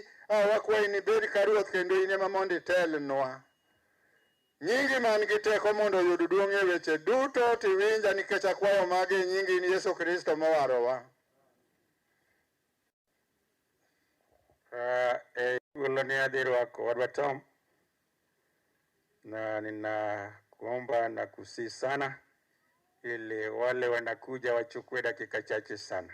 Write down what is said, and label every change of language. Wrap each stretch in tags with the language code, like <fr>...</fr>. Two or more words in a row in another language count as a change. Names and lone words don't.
<luo>Wakwayi ni bed ka Ruoth kendo in ema mondo itelnwa. Nyingi man gi teko mondo oyud duong' e weche duto tiwinja, nikech akwayo magi e nyingi in Yesu Kristo mowarowa. Ni adhiri wako wadwa Tom,</luo> <sw>na ninakuomba na kusihi sana ili wale wanakuja wachukue dakika chache sana.</sw>